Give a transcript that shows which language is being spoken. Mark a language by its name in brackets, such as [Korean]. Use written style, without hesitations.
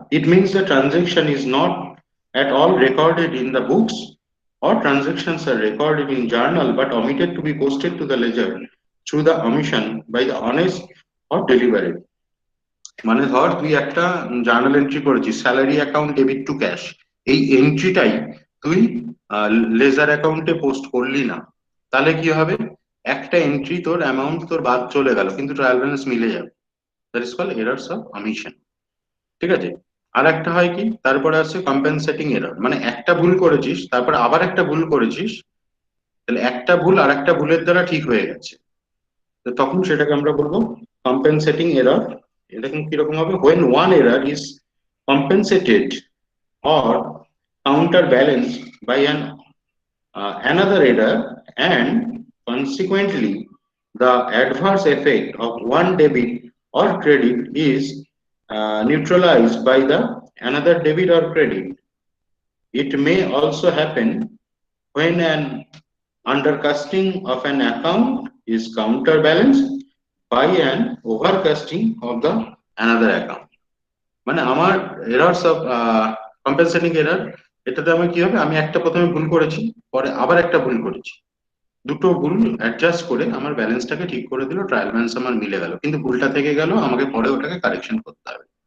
[English] It means the transaction is not at all recorded in the books, or transactions are recorded in journal but omitted to be posted to the ledger through the omission by the honest or deliberate. [Bangla] মানে ধর তুই একটা journal entry করেছিস, salary account debit two cash, এই এন্ট্রিটাই তুই laser অ্যাকাউন্টে post করলি না, তাহলে কি হবে? একটা এন্ট্রি তোর অ্যামাউন্ট তোর বাদ চলে গেল কিন্তু ট্রায়াল ব্যালেন্স মিলে যাবে। [English] That is called errors of omission. [Bangla] ঠিক আছে? আর একটা হয় কি, তারপরে আছে কম্পেনসেটিং এরর, মানে একটা ভুল করেছিস তারপর আবার একটা ভুল করেছিস, তাহলে একটা ভুল আর একটা ভুলের দ্বারা ঠিক হয়ে গেছে, তো তখন সেটাকে আমরা বলবো কম্পেনসেটিং এরর। এরকম কিরকম হবে? [English] when one error is compensated or counterbalanced by another error, and consequently the adverse effect of one debit or credit is neutralized by the another debit or credit. It may also happen when an undercasting of an account is counterbalanced by an overcasting of the another account. [Bangla] মানে আমার errors of compensating error, এটাতে আমার কি হবে? আমি একটা প্রথমে ভুল করেছি, পরে আবার একটা ভুল করেছি, দুটো ভুল অ্যাডজাস্ট করে আমার ব্যালেন্সটাকে ঠিক করে দিল, ট্রায়াল ব্যালেন্স আমার মিলে গেল, কিন্তু ভুলটা থেকে গেল, আমাকে পরে ওটাকে কারেকশন করতে হবে।